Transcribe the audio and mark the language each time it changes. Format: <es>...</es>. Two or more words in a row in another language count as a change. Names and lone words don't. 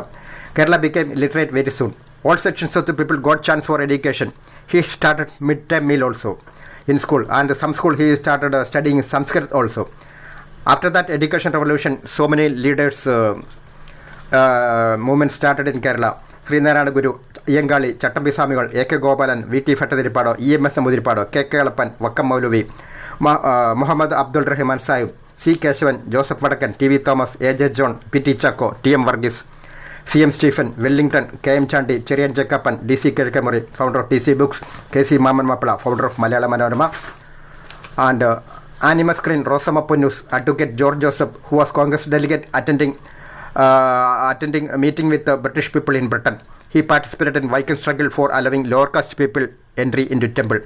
<en>Kerala became literate very soon. All sections of the people got chance for education. He started mid-term meal also in school, and some school he started studying Sanskrit also. After that education revolution, so many leaders movement started in Kerala. Srinarayana Guru, Yengali, Chattambi Samigal, A.K. Gopalan, V.T. Fattadiripado, E.M.S. Namudiripado, K.K. Alappan, Vakkam Maulavi, Muhammad Abdul Rahman Saib, C. Keshavan, Joseph Vadakan, T.V. Thomas, A.J. John, P.T. Chacko, T.M. Varghese, C.M. Stephen, Wellington, K.M. Chandy, Cherian Jakapan, D.C. Kirkamuri, founder of T.C. Books, K.C. Maman Mapala, founder of Malayalam Manorama, and Anima Screen, Rosama Punnus, Advocate George Joseph, who was Congress delegate attending a meeting with the British people in Britain. He participated in Viking struggle for allowing lower caste people entry into temple.</en>